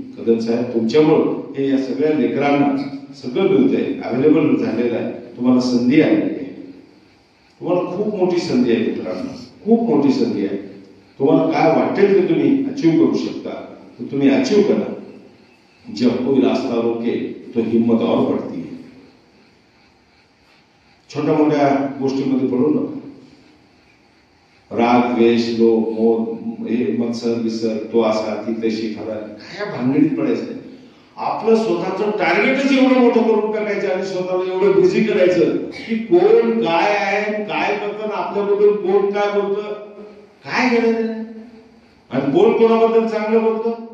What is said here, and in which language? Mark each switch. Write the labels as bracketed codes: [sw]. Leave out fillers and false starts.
[mr] कदम साहेब, तुमच्यामुळं हे या सगळ्या लेकरांना सगळं मिळतंय, अवेलेबल झालेलं आहे, तुम्हाला संधी आलेली आहे। तुम्हाला खूप मोठी संधी आहे मित्रांनो, खूप मोठी संधी आहे। तुम्हाला काय वाटेल ते तुम्ही अचीव करू शकता, तो तुम्ही अचीव करा। [hi] जब कोई रास्ता रोके तो हिम्मत और बढ़ती है। [mr] छोट्या मोठ्या गोष्टीमध्ये पडू नका। राग, द्वेष, लोभ, मोह, हे मत्सर विसर, तो असा ती तशी, खरा काय भानगडीत पडायचं नाही। आपलं स्वतःचं टार्गेटच एवढं मोठं करून टाकायचं आणि स्वतःला एवढं बिझी करायचं की कोण काय आहे, काय करतं, आपल्याबद्दल कोण काय बोलतं, काय करायचं, आणि कोण कोणाबद्दल चांगलं बोलतं।